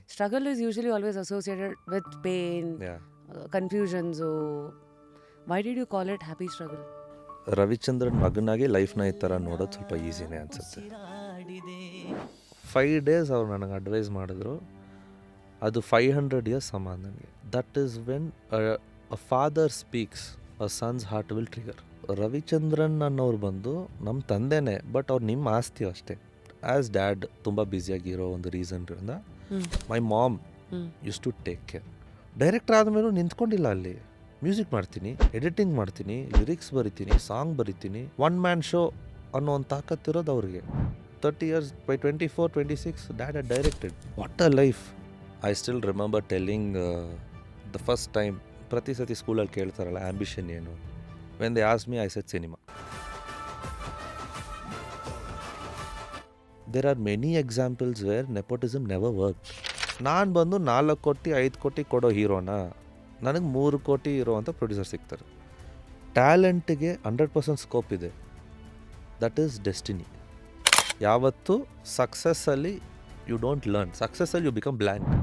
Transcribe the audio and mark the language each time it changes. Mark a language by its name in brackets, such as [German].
[English] struggle is usually always associated with pain, Yeah. confusions. So why did you call it happy struggle? [Kannada] Ravichandran ಮಗನಾಗಿ ಲೈಫ್ನ ಈ ಥರ ನೋಡೋದು ಸ್ವಲ್ಪ ಈಸಿನೇ ಅನಿಸುತ್ತೆ. [English] 5 days [Kannada] ಅವ್ರು ನನಗೆ ಅಡ್ವೈಸ್ ಮಾಡಿದ್ರು, ಅದು [English] 500 years [Kannada] ಸಮ ನನಗೆ. [English] That is when a father speaks a son's heart will trigger. [Kannada] Ravichandran ಅನ್ನೋರು ಬಂದು ನಮ್ಮ ತಂದೆನೇ, ಬಟ್ ಅವ್ರು ನಿಮ್ಮ ಆಸ್ತಿ ಅಷ್ಟೇ. [English] as dad [Kannada] ತುಂಬ ಬ್ಯುಸಿಯಾಗಿರೋ ಒಂದು ರೀಸನ್ರಿಂದ [English] My mom used to take care. [Kannada] Director ಆದಮೇಲೂ ನಿಂತ್ಕೊಂಡಿಲ್ಲ ಅಲ್ಲಿ. ಮ್ಯೂಸಿಕ್ ಮಾಡ್ತೀನಿ, ಎಡಿಟಿಂಗ್ ಮಾಡ್ತೀನಿ, ಲಿರಿಕ್ಸ್ ಬರಿತೀನಿ, ಸಾಂಗ್ ಬರಿತೀನಿ. ಒನ್ ಮ್ಯಾನ್ ಶೋ ಅನ್ನೋ ಒಂದು ತಾಕತ್ತಿರೋದು ಅವ್ರಿಗೆ. [English] 30 years, by 24, 26, dad had directed. What a life. I still remember telling the first time, [Kannada] ಪ್ರತಿ ಸತಿ ಸ್ಕೂಲಲ್ಲಿ ಕೇಳ್ತಾರಲ್ಲ ಆ್ಯಂಬಿಷನ್ ಏನು. [English] when they asked me, I said cinema. There are many examples where nepotism never worked. [Kannada] ನಾನು ಬಂದು 4 ಕೋಟಿ 5 ಕೋಟಿ ಕೊಡೋ ಹೀರೋನ ನನಗೆ 3 ಕೋಟಿ ಇರೋವಂಥ ಪ್ರೊಡ್ಯೂಸರ್ ಸಿಗ್ತಾರೆ. ಟ್ಯಾಲೆಂಟ್ಗೆ 100% ಸ್ಕೋಪ್ ಇದೆ. [English] That is destiny. [Kannada] ಯಾವತ್ತು [English] ಸಕ್ಸಸ್ಸಲ್ಲಿ you don't learn, ಸಕ್ಸಸ್ಸಲ್ಲಿ you become blank.